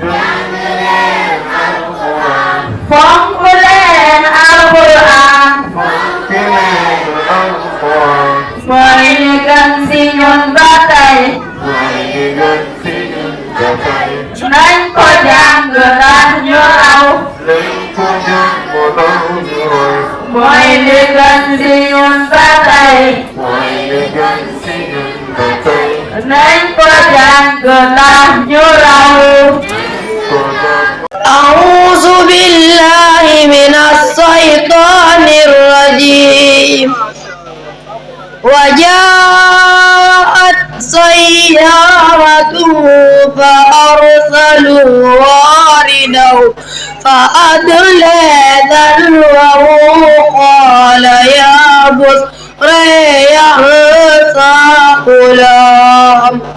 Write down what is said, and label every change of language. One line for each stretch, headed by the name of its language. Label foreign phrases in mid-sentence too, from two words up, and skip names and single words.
Wolof: fonk leen Alxuraan mooy li gën si ñun ba tey nañ ko jàng ndax ñu raw mooy li gën si ñun ba tey nañ ko jàng ndax ñu raw
Arabic: أعوذ بالله من الشيطان الرجيم وجاءت سيارة فأرسلوا واردهم فأدلى دلوه قال يا بصرى هذا غلام